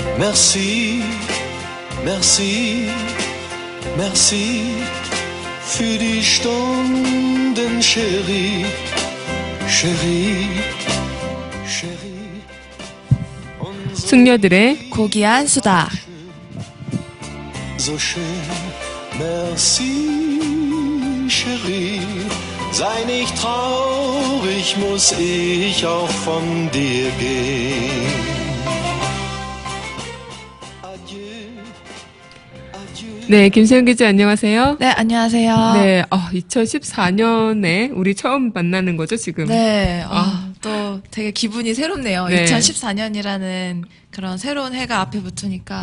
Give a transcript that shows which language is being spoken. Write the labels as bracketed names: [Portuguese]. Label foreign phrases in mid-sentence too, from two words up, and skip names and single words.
[French] Merci, merci, merci [German] für die Stunden, [French] Chérie, Chérie, Chérie. [Korean] 숙녀들의 고귀한 수다. [German] So schön, [French] merci, Chérie. [German] Sei nicht traurig, muss ich auch von dir gehen. [Korean] 네, 김세현 기자 안녕하세요. 네, 안녕하세요. 네, 2014년에 우리 처음 만나는 거죠, 지금? 네, 또 되게 기분이 새롭네요. 네. 2014년이라는 그런 새로운 해가 앞에 붙으니까